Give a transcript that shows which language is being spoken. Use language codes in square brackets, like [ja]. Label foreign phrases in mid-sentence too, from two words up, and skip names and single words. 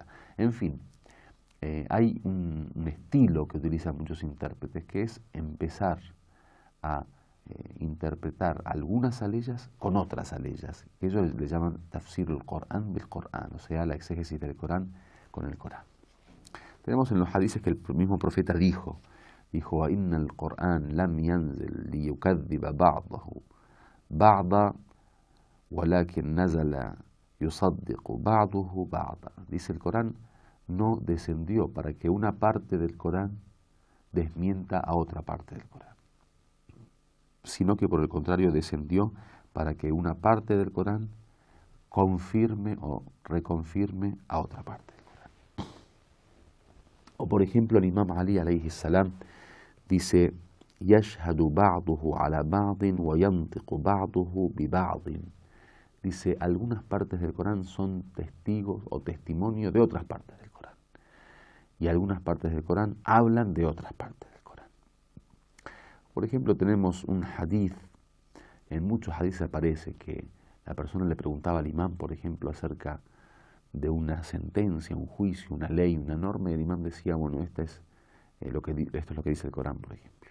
[es] En fin, hay un estilo que utilizan muchos intérpretes, que es empezar a interpretar algunas aleyas con otras aleyas. Ellos le llaman tafsir el Corán bil Corán, o sea, la exégesis del Corán con el Corán. Tenemos en los hadices que el mismo profeta dijo, [ar] وَإِنَّ الْقُرْآنَ لَمْ يَنْزِلْ لِيُكَذِّبَ بَعْضَهُ بَعْضًا وَلَكِنْ نَزَلَ يُصَدِّقُ بَعْضُهُ بَعْضًا. [es] Dice, el Corán no descendió para que una parte del Corán desmienta a otra parte del Corán, sino que por el contrario descendió para que una parte del Corán confirme o reconfirme a otra parte del Corán. O por ejemplo el Imam Ali [ar] عليه السلام [es] dice, [ar] يَشْهَدُ بَعْضُهُ عَلَى بَعْضٍ وَيَنْطِقُ بَعْضُهُ بِبَعْضٍ. [es] Dice, algunas partes del Corán son testigos o testimonio de otras partes del Corán. Y algunas partes del Corán hablan de otras partes del Corán. Por ejemplo, tenemos un hadith, en muchos hadiths aparece que la persona le preguntaba al imam, por ejemplo, acerca de una sentencia, un juicio, una ley, una norma, y el imam decía, bueno, esto es lo que dice el Corán, por ejemplo.